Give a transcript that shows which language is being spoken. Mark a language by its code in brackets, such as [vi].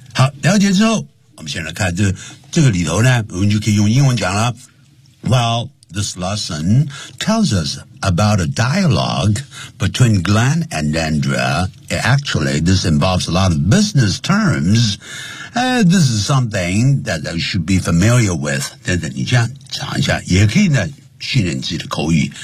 [zh] 好，了解之后，我们先来看这个里头呢，我们就可以用英文讲了。 [en] Well, this lesson tells us about a dialogue between Glenn and Andrea. Actually, this involves a lot of business terms. This is something that I should be familiar with. [zh] 等等，你这样尝一下，也可以呢训练自己的口语。